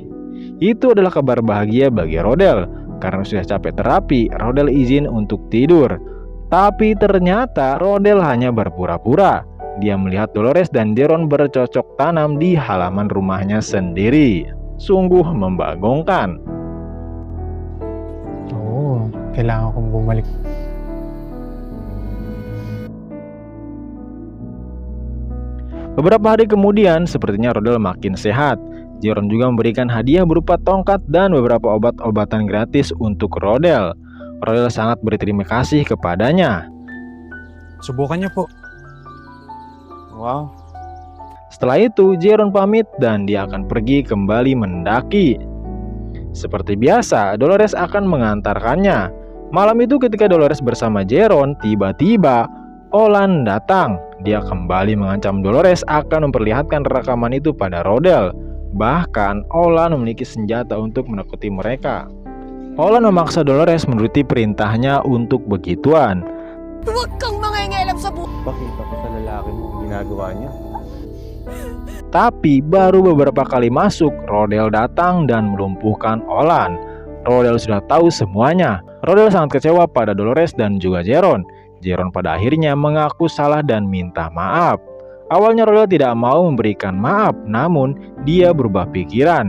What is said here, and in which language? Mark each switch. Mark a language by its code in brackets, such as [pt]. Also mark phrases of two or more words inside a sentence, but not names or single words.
[id] Itu adalah kabar bahagia bagi Rodel. Karena sudah capek terapi, Rodel izin untuk tidur. Tapi ternyata Rodel hanya berpura-pura. Dia melihat Dolores dan Jeron bercocok tanam di halaman rumahnya sendiri. Sungguh membagongkan. [tl] Oo, kailangan kong bumalik. [id] Beberapa hari kemudian, sepertinya Rodel makin sehat. Jeron juga memberikan hadiah berupa tongkat dan beberapa obat-obatan gratis untuk Rodel. Rodel sangat berterima kasih kepadanya. [tl] Subukan niyo po. [id] Wow. Setelah itu, Jeron pamit dan dia akan pergi kembali mendaki. Seperti biasa, Dolores akan mengantarkannya. Malam itu ketika Dolores bersama Jeron, tiba-tiba Olan datang. Dia kembali mengancam Dolores akan memperlihatkan rekaman itu pada Rodel. Bahkan, Olan memiliki senjata untuk menakuti mereka. Olan memaksa Dolores menuruti perintahnya untuk begituan. [tl] Huwag kang mangingialam sa buhay. Pakita ko sa lalaki mo ang ginagawa niya. [id] Tapi baru beberapa kali masuk, Rodel datang dan melumpuhkan Olan. Rodel sudah tahu semuanya. Rodel sangat kecewa pada Dolores dan juga Jeron. Jeron pada akhirnya mengaku salah dan minta maaf. Awalnya Rodel tidak mau memberikan maaf, namun dia berubah pikiran.